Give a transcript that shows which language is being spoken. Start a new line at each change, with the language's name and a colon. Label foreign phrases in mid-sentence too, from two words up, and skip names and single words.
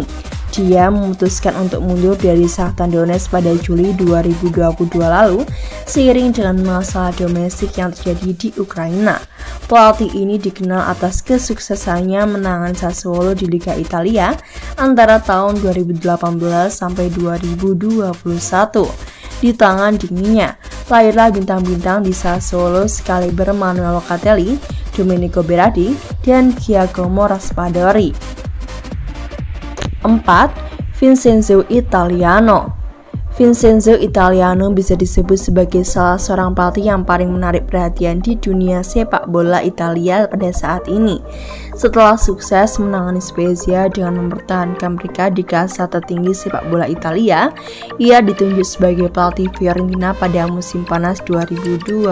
Indonesian: Dia memutuskan untuk mundur dari Shakhtar Donetsk pada Juli 2022 lalu seiring dengan masalah domestik yang terjadi di Ukraina. Pelatih ini dikenal atas kesuksesannya menangani Sassuolo di Liga Italia antara tahun 2018 sampai 2021. Di tangan dinginnya, lahirlah bintang-bintang di Sassuolo sekaliber Manuel Locatelli, Domenico Berardi, dan Giacomo Raspadori. 4. Vincenzo Italiano. Vincenzo Italiano bisa disebut sebagai salah seorang pelatih yang paling menarik perhatian di dunia sepak bola Italia pada saat ini. Setelah sukses menangani Spezia dengan mempertahankan mereka di kasta tertinggi sepak bola Italia, ia ditunjuk sebagai pelatih Fiorentina pada musim panas 2021.